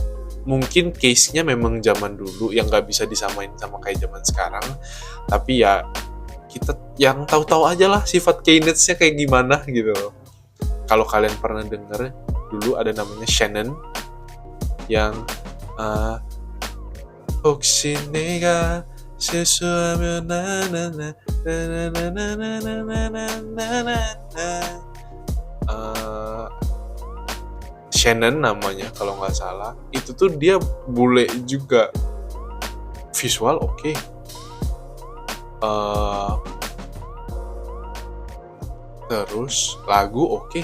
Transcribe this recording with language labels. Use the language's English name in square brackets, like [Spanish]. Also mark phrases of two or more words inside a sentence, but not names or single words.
[Indonesian] Mungkin case-nya memang zaman dulu yang nggak bisa disamain sama kayak zaman sekarang. Tapi ya kita yang tahu-tahu aja lah sifat K-Nets-nya kayak gimana gitu. Kalau kalian pernah denger dulu ada namanya Shannon yang [Korean] 혹시 내가 실수하면 [Indonesian] Shannon namanya kalau nggak salah. Itu tuh dia bule juga, visual oke. Terus lagu oke.